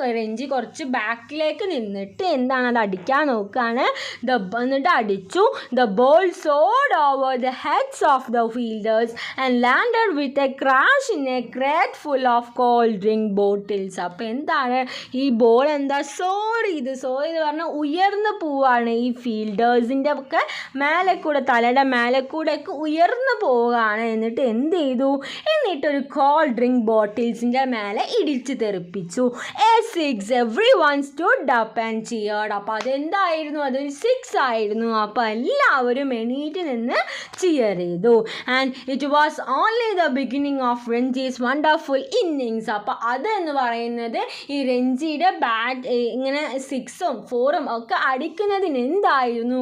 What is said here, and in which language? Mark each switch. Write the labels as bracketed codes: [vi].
[ml] രഞ്ജി കുറച്ച് ബാക്കിലേക്ക് നിന്നിട്ട് എന്താണ്, അത് അടിക്കാൻ നോക്കുകയാണ്. എന്നിട്ട് അടിച്ചു. [en] The ball soared over the heads of the fielders and landed with a crash in a crate full of cold drink bottles. [ml] അപ്പോൾ എന്താണ്, ഈ ബോൾ എന്താ സോർ ചെയ്ത് പറഞ്ഞാൽ ഉയർന്നു പോവാണ് ഈ ഫീൽഡ് ലാഡേഴ്സിൻ്റെ ഒക്കെ മേലെ കൂടെ തലയുടെ മേലെ കൂടെ ഒക്കെ ഉയർന്നു പോവുകയാണ്. എന്നിട്ട് എന്ത് ചെയ്തു? എന്നിട്ടൊരു കോൾഡ് ഡ്രിങ്ക് ബോട്ടിൽസിൻ്റെ മേലെ ഇടിച്ച് തെറിപ്പിച്ചു. [en] everyone stood up and cheered. [ml] അപ്പോൾ അതെന്തായിരുന്നു? അതൊരു 6 ആയിരുന്നു. അപ്പോൾ എല്ലാവരും എണീറ്റ് നിന്ന് ചിയർ ചെയ്തു. [en] And it was only the beginning of Ranji's wonderful innings. [ml] അപ്പോൾ അതെന്ന് പറയുന്നത് ഈ രഞ്ജിയുടെ ഇങ്ങനെ 6ഉം 4ഉം ഒക്കെ അടിക്കുന്നതിന് എന്തായിരുന്നു?